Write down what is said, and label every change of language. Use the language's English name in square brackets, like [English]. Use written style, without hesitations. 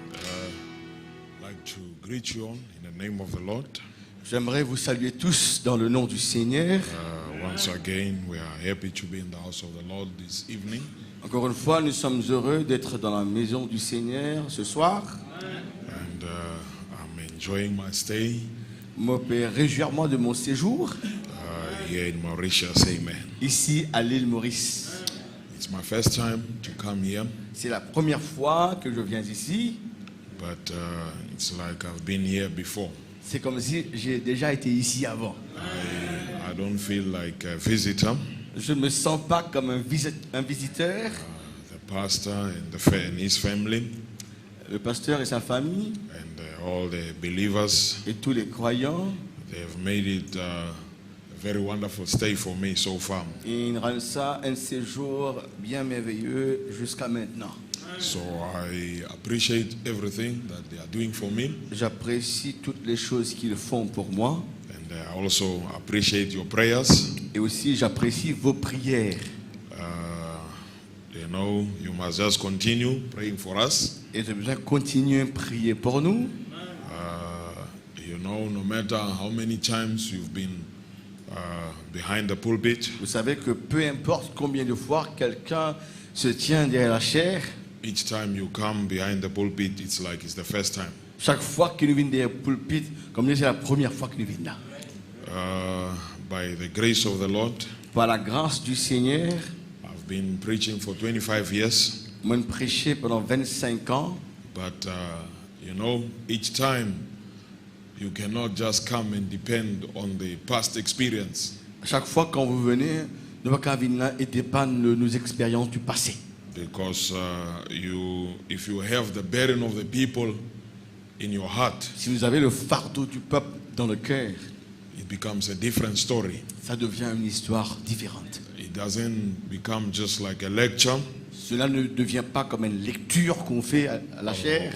[English] I'd like to greet you all in the name of the Lord. [French] J'aimerais vous saluer tous dans le nom du Seigneur. [English] Once again, we are happy to be in the house of the Lord this evening. [French] Encore une fois, nous sommes heureux d'être dans la maison du Seigneur ce soir. [English] And I'm enjoying my stay [French] Je me réjouis de mon séjour [English] here in Mauritius. Amen. [French] ici à l'île Maurice. [English] It's my first time to come here, [French] C'est la première fois que je viens ici. [English] but it's like I've been here before. [French] C'est comme si j'ai déjà été ici avant. [English] I don't feel like a visitor. [French] Je ne me sens pas comme un visiteur. [English] The pastor and his family [French] Le pasteur et sa famille [English] and all the believers, [French] et tous les croyants, [English] they have made it a very wonderful stay for me so far. [French] ils rendent ça un séjour bien merveilleux jusqu'à maintenant. [English] So I appreciate everything that they are doing for me, [French] J'apprécie toutes les choses qu'ils font pour moi [English] and I also appreciate your prayers. [French] et aussi j'apprécie vos prières. [English] You must just continue praying for us. [French] Et j'ai besoin de continuer à prier pour nous. [English] No matter how many times you've been behind the pulpit, [French] Vous savez que peu importe combien de fois quelqu'un se tient derrière la chaire, [English] each time you come behind the pulpit, it's like it's the first time. [French] chaque fois qu'il nous vient derrière le pulpit, comme c'est la première fois qu'il nous vient là. [English] By the grace of the Lord, [French] Par la grâce du Seigneur, [English] I've been preaching for 25 years, [French] moi j'ai prêché pendant 25 ans, [English] but each time you cannot just come and depend on the past experience. [French] chaque fois quand vous venez, ne pas qu'à venir là et dépendre de nos expériences du passé. [English] Because if you have the burden of the people in your heart, [French] Si vous avez le fardeau du peuple dans le cœur, [English] it becomes a different story. [French] ça devient une histoire différente. [English] It doesn't become just like a lecture [French] Cela ne devient pas comme une lecture qu'on fait à la chair,